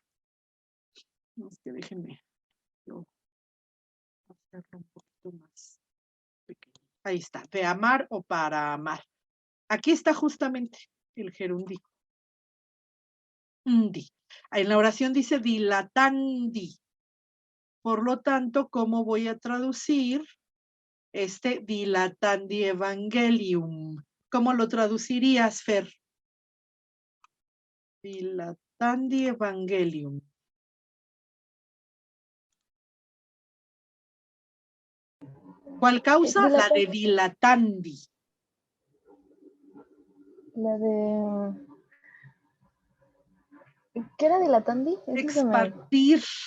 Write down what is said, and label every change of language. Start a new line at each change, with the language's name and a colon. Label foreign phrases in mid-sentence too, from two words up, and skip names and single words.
Spanish: No, es que déjenme yo hacerlo un poquito más pequeño. Ahí está, de amar o para amar. Aquí está justamente el gerundivo. En la oración dice dilatandi. Por lo tanto, ¿cómo voy a traducir
Latin: dilatandi evangelium?
Spanish: ¿Cómo lo traducirías, Fer?
Latin: Dilatandi evangelium.
Spanish: ¿Cuál causa? La de dilatandi. La de... ¿Qué era dilatandi? Expandir.